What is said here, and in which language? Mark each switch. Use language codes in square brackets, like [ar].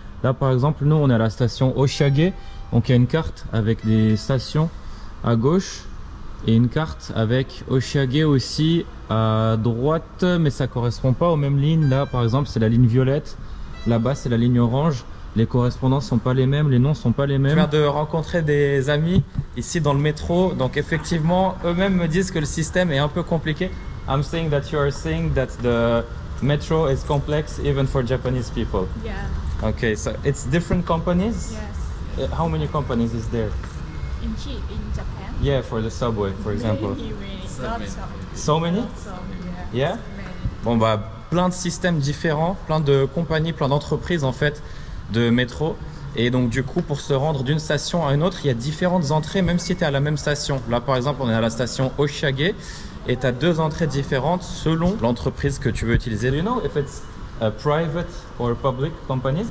[fr] Là, par exemple, nous, on est à la station Oshiage. Donc, il y a une carte avec des stations à gauche et une carte avec Oshiage aussi à droite, mais ça correspond pas aux mêmes lignes. Là, par exemple, c'est la ligne violette. Là-bas, c'est la ligne orange. Les correspondances sont pas les mêmes, les noms sont pas les mêmes. Je viens de rencontrer des amis ici dans le métro. Donc, effectivement, eux-mêmes me disent que le système est un peu compliqué. [en] I'm saying that you are saying that the metro is complex even for Japanese people. Yeah. Okay, so it's different companies? Yes. How many companies is there? In Japan? Yeah, for the subway, for example. So many? Yeah? [fr] Bon bah, plein de systèmes différents, plein de compagnies, plein d'entreprises en fait de métro. Et donc du coup, pour se rendre d'une station à une autre, il y a différentes entrées même si tu es à la même station. Là par exemple, on est à la station Oshiage et tu as deux entrées différentes selon l'entreprise que tu veux utiliser. [en] Do you know if it's a private or public companies?